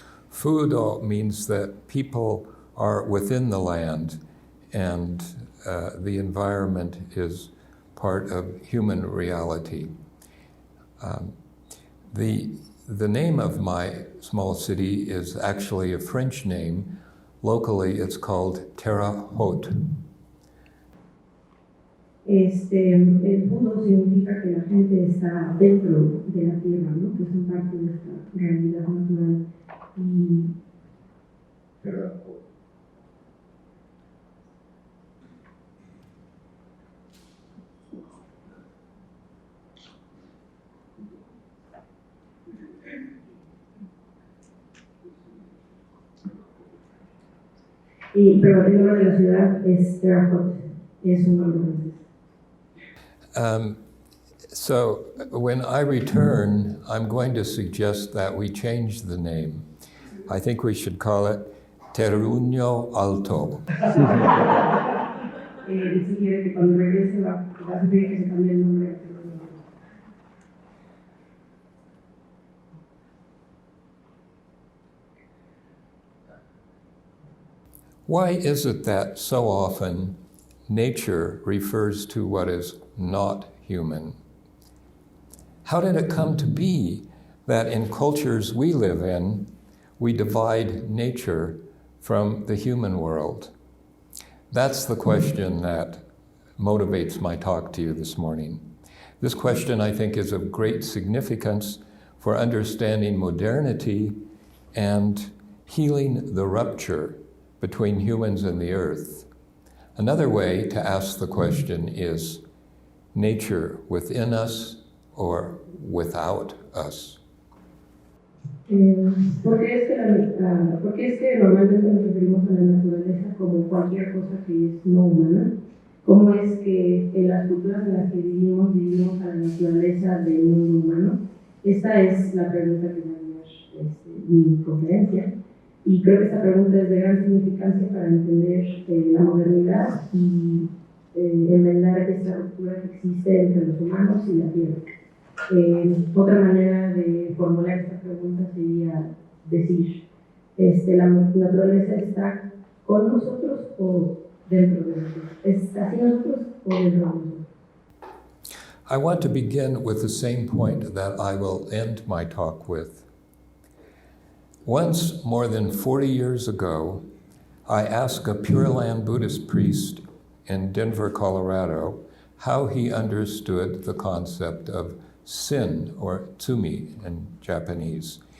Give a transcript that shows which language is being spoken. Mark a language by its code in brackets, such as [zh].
[en] Fudo means that people are within the land and the environment is part of human reality. The name of my small city is actually a French name. Locally, it's called Terre Haute. [es] El fudo significa que la gente está dentro de la tierra, ¿no? Que son parte de esta realidad natural. Pero el nombre de la ciudad es Terre Haute, es un nombre francés. [en] So when I return, I'm going to suggest that we change the name. I think we should call it [es] terruño alto. Sugiere que cuando regrese va a pedir que se cambie el nombre. [en] Why is it that so often nature refers to what is not human? How did it come to be that in cultures we live in, we divide nature from the human world? That's the question that motivates my talk to you this morning. This question, I think, is of great significance for understanding modernity and healing the rupture between humans and the earth. Another way to ask the question is nature within us or without us? [es] ¿Por qué es que normalmente nos referimos a la naturaleza como cualquier cosa que es no humana? ¿Cómo es que en las culturas en las que vivimos a la naturaleza del mundo humano? Esta es la pregunta que va a guiar mi conferencia. Y creo que esta pregunta es de gran significancia para entender la modernidad y enmendar esta ruptura que existe entre los humanos y la tierra. Otra manera de formular esta pregunta sería decir, ¿la naturaleza está con nosotros o dentro de nosotros? ¿Está hacia nosotros o dentro de nosotros? [en] I want to begin with the same point that I will end my talk with. Once, more than 40 years ago, I asked a Pure Land Buddhist priest in Denver, Colorado, how he understood the concept of sin, or tsumi in Japanese.